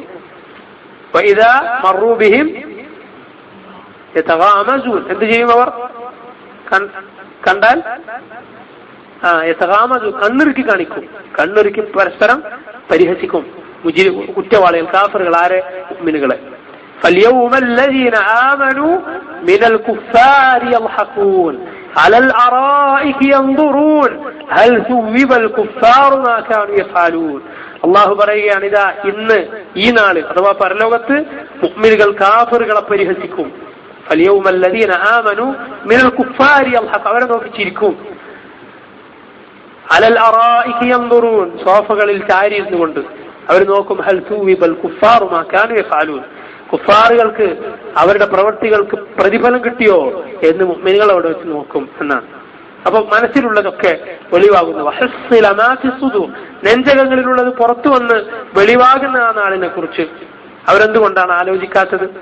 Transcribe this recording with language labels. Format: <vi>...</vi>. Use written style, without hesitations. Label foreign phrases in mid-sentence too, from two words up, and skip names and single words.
<ar>وإذا مروا بهم يتغامزون,</ar> <ml>എന്ത് ചെയ്യും അവർ കണ്ടാൽ യതഗാമസൂൻ, കണ്ണിറുക്കി കാണിക്കും, കണ്ണിറുക്കി പരസ്പരം പരിഹസിക്കും കുറ്റവാളികൾ, കാഫിറുകൾ, ആരെ, മുഅ്മിനുകളെ.</ml> <ar>فاليوم الذين آمنوا من الكفار يضحكون على الأرائك ينظرون هل ثوب الكفار ما كانوا يفعلون.</ar> <ml>അള്ളാഹു പറയുകയാണ്, ഇതാ ഇന്ന് ഈ നാള് അഥവാ പരലോകത്ത് മുഅ്മിനുകൾ കാഫിറുകളെ പരിഹസിക്കും.</ml> <ar>فاليوم الذين آمنوا من الكفار يضحك,</ar> <ml>അവരെ നോക്കി ചിരിക്കും.</ml> <ar>على الأرائك ينظرون,</ar> <ml>സോഫകളിൽ ചാരിയിരുന്നുകൊണ്ട് അവർ നോക്കും.</ml> <ar>هل ثوب الكفار ما كانوا يفعلون,</ar> <ml>കുഫാറുകൾക്ക് അവരുടെ പ്രവൃത്തികൾക്ക് പ്രതിഫലം കിട്ടിയോ എന്ന് മുഅ്മിനുകൾ അവിടെ വെച്ച് നോക്കും എന്നാണ്. അപ്പൊ മനസ്സിലുള്ളതൊക്കെ വെളിവാകുന്നു.</ml> <ar>وحصل ما في الصدور,</ar> <ml>നെഞ്ചകങ്ങളിലുള്ളത് പുറത്തു വന്ന് വെളിവാകുന്ന ആ നാളിനെ കുറിച്ച് അവരെന്തുകൊണ്ടാണ് ആലോചിക്കാത്തത്?</ml>